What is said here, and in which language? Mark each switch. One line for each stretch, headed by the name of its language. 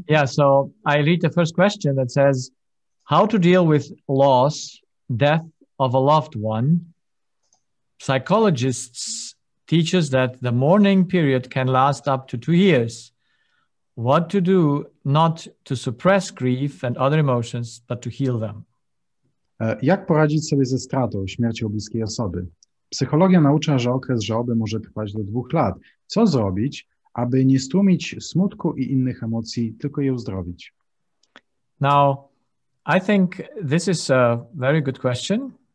English: Yeah, so I read the first question that says, how to deal with loss, death of a loved one. Psychologists teach us that the mourning period can last up to 2 years. What to do not to suppress grief and other emotions, but to heal them.
Polish: Jak poradzić sobie ze stratą, śmiercią bliskiej osoby? Psychologia naucza, że okres żałoby może trwać do 2 lat. Co zrobić, aby nie stłumić smutku i innych emocji, tylko je uzdrowić?
English: Now, I think this is a very good question.